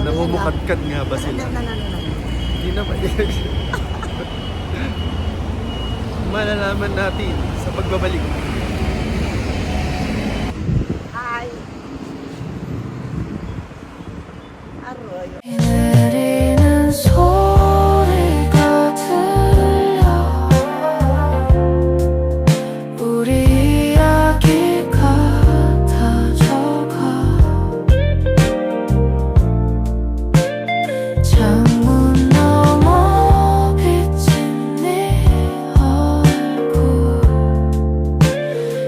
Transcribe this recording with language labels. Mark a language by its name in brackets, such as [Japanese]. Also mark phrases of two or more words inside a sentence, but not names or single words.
[Filipino] Namumukadkad nga ba sila? Hindi na ba? Malalaman natin sa pagbabalik. Hi! Aroy! [Korean] 내리는 소리가 들려 우리 이야기가 닿아져가 창문 너머 비친 네 얼굴